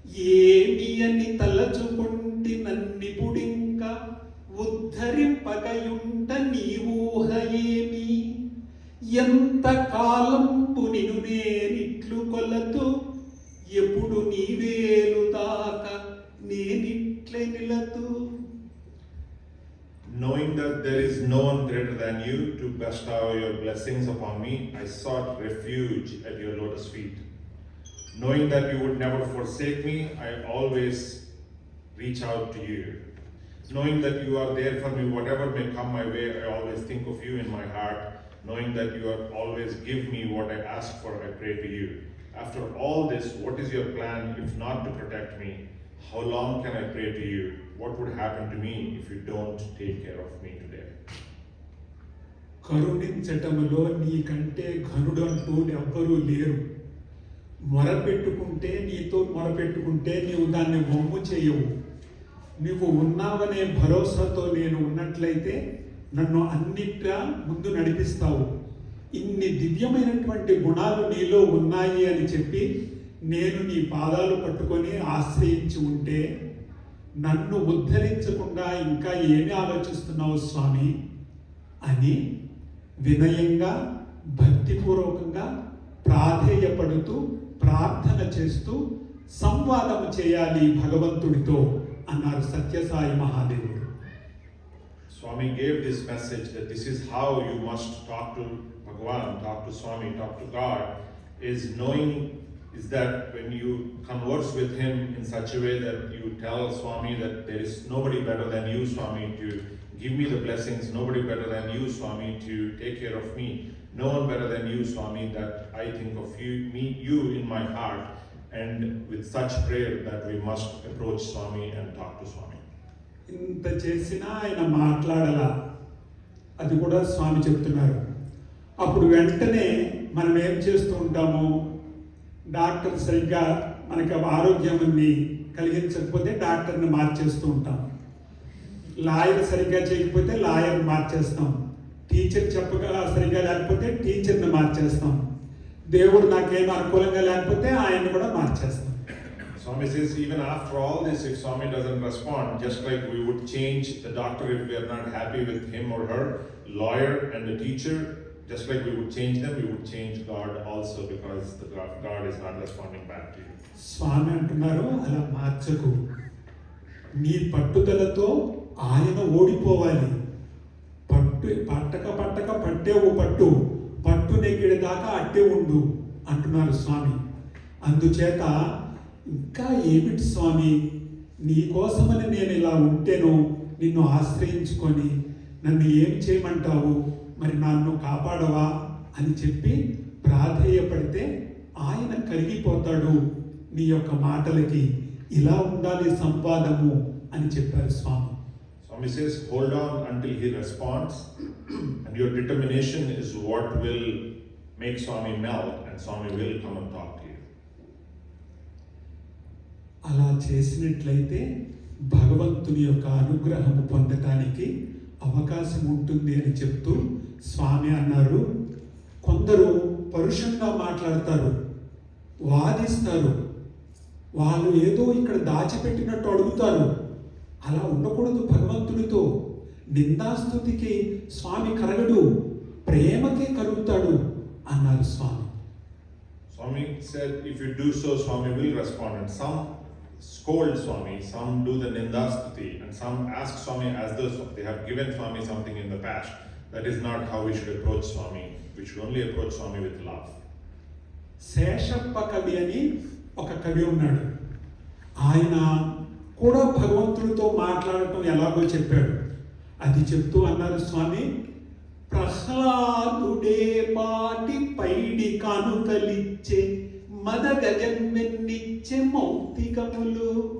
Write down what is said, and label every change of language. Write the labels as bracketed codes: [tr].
[te] ఏమి అని తలచుకుంటి నన్నిపుడింక ఉద్ధరింపగయుంట నీ ఊహ ఏమి. ఎంత కాలంపు నిను నేనిట్లు కొలతు ఎప్పుడు నీవేలు దాకా నేనిట్లే నిలతు. [en] Knowing that there is no one greater than you to bestow your your blessings upon me, I sought refuge at your lotus feet. Knowing that you would never forsake me, I always reach out to you. Knowing that you are there for me, whatever may come my way, I always think of you in my heart. Knowing that you are always give me what I ask for, I pray to you. After all this, what is your plan if not to protect me? How long can I pray to you? What would happen to me if you don't take care of me today? [te] కరుణించటములో నీకంటే ఘనుడు అంటూ ఎవ్వరూ లేరు. మొరపెట్టుకుంటే నీతో మొరపెట్టుకుంటే నీవు దాన్ని వమ్ము చేయవు. నువ్వు ఉన్నావనే భరోసాతో నేను ఉన్నట్లయితే నన్ను అన్నిట్లా ముందు నడిపిస్తావు. ఇన్ని దివ్యమైనటువంటి గుణాలు నీలో ఉన్నాయి అని చెప్పి నేను నీ పాదాలు పట్టుకొని ఆశ్రయించి ఉంటే నన్ను ఉద్ధరించకుండా ఇంకా ఏమి ఆలోచిస్తున్నావు స్వామి అని వినయంగా భక్తిపూర్వకంగా ప్రాధేయపడుతూ ప్రార్థన చేస్తూ సంవాదం చేయాలి భగవంతుడితో అన్నారు సత్యసాయి మహాదేవుడు. [en] Swami gave this message that this is how you must talk to Bhagavan, talk to Swami, talk to God, is knowing is that when you converse with him in such a way that you tell Swami that there is nobody better than you, Swami, to give me the blessings, nobody better than you, Swami, to take care of me, no one better than you, Swami, that I think of you in my heart, and with such prayer that we must approach Swami and talk to Swami. [te] ఇంత చేసినా ఆయన మాట్లాడలా, అది కూడా స్వామి చెప్తున్నారు. అప్పుడు వెంటనే మనం ఏం చేస్తూ ఉంటాము, డాక్టర్ సరిగ్గా మనకి ఆరోగ్యాన్ని కలిగించకపోతే డాక్టర్ని మార్చేస్తూ ఉంటాం, లాయర్ సరిగ్గా చేయకపోతే లాయర్ మార్చేస్తాం, టీచర్ చెప్పగా సరిగ్గా లేకపోతే టీచర్ని మార్చేస్తాం, దేవుడు నాకేం అనుకూలంగా లేకపోతే ఆయన్ని కూడా మార్చేస్తాం. [en] Swami says, even after all this, if Swami doesn't respond, just like we would change the doctor if we are not happy with him or her, lawyer and the teacher, just like we would change them, we would change God also, because the God is not responding back to you. [te] స్వామి అంటున్నారు, అలా మార్చకు, నీ పట్టుదలతో ఆయన ఓడిపోవాలి. పట్టక పట్టేవు పట్టు నెగ్గిడి దాకా అట్టే ఉండు అంటున్నారు స్వామి. అందుచేత ఇంకా ఏమిటి స్వామి, నీ కోసమని నేను ఇలా ఉంటేను, నిన్ను ఆశ్రయించుకొని నన్ను ఏం చేయమంటావు, మరి నన్ను కాపాడవా అని చెప్పి ప్రాధేయపడితే ఆయన కరిగిపోతాడు నీ యొక్క మాటలకి. ఇలా ఉండాలి సంవాదము అని చెప్పారు స్వామి. [en] Swami says, hold on until he responds, and your determination is what will make Swami melt, and Swami will come and talk to you. [te] అలా చేసినట్లయితే భగవంతుని యొక్క అనుగ్రహము పొందటానికి అవకాశం ఉంటుంది అని చెప్తూ స్వామి అన్నారు, కొందరు పరుషంగా మాట్లాడతారు, వాదిస్తారు, వాళ్ళు ఏదో ఇక్కడ దాచిపెట్టినట్టు అడుగుతారు. అలా ఉండకూడదు భగవంతుడితో. నిందాస్తుతికి స్వామి కరగడు, ప్రేమకే కరుగుతాడు అన్నారు స్వామి. [en] Swami said, if you do so, Swami will respond, and some scold Swami, some do the nindastuti, and some ask Swami as though they have given Swami something in the past. That is not how we should approach Swami. We should only approach Swami with love. [te] Sheshappa కవి అని ఒక కవి ఉన్నాడు. ఆయన కూడా భగవంతుడితో మాట్లాడటం ఎలాగో చెప్పాడు. అది చెప్తూ అన్నారు స్వామి, ప్రహ్లాదుడే పాటి పైడి కానుకలిచ్చే మదగజన్మెన్నిచ్చే మౌక్తికములు,